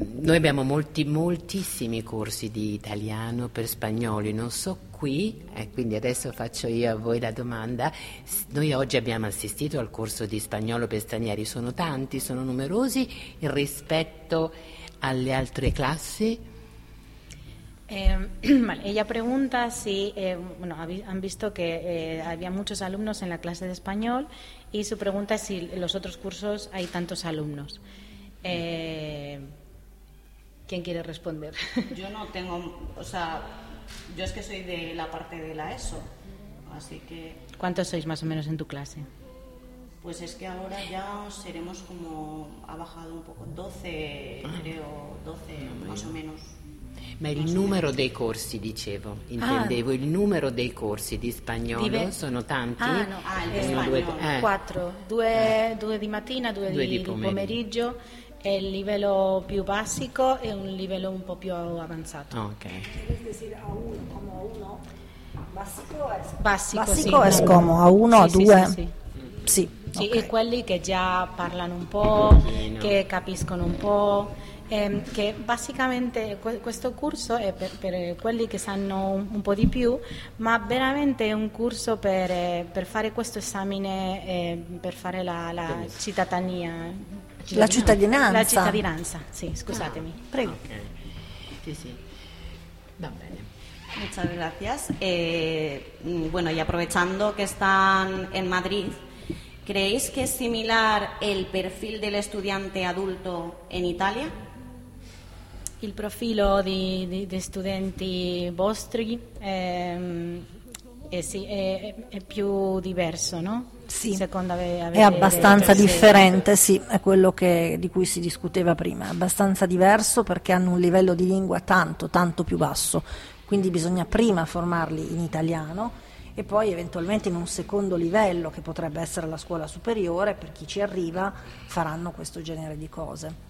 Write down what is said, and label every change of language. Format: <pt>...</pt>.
<it>Noi abbiamo molti, moltissimi corsi di italiano per spagnoli, non so qui, quindi adesso faccio io a voi la domanda. Noi oggi abbiamo assistito al corso di spagnolo per stranieri, sono tanti, sono numerosi rispetto alle altre classi?</it> <es>Vale, ella pregunta si, bueno, han visto que había muchos alumnos en la clase de español y su pregunta es si en los otros cursos hay tantos alumnos. ¿Quién quiere responder? Yo no tengo, o sea, yo es que soy de la parte de la ESO, así que... ¿Cuántos sois más o menos en tu clase? Pues es que ahora ya seremos como, ha bajado un poco, 12, creo, 12 más o menos.</es> <it>Ma il numero dei corsi, dicevo, intendevo, il numero dei corsi di spagnolo sono tanti? Ah, no, quattro, due di mattina, due di pomeriggio, è il livello più basico e un livello un po' più avanzato. Ok. Quindi basico è come a uno, a due? Sì, sì, sì. Sì, okay. E quelli che già parlano un po', che capiscono un po'. Che basicamente questo corso è per quelli che sanno un po' di più, ma veramente è un corso per fare questo esame, per fare la cittadinanza. La cittadinanza? La cittadinanza, sì, scusatemi. Ah, prego. Okay. Sì, sì. Va bene.</it> <es>Muchas gracias. Bueno, y aprovechando que están en Madrid, ¿creéis que es similar el perfil del estudiante adulto en Italia?</es> <it>Il profilo di studenti vostri è più diverso, no? Sì, è abbastanza differente, sì, è quello di cui si discuteva prima, è abbastanza diverso perché hanno un livello di lingua tanto, tanto più basso, quindi bisogna prima formarli in italiano e poi eventualmente in un secondo livello, che potrebbe essere la scuola superiore, per chi ci arriva faranno questo genere di cose.</it>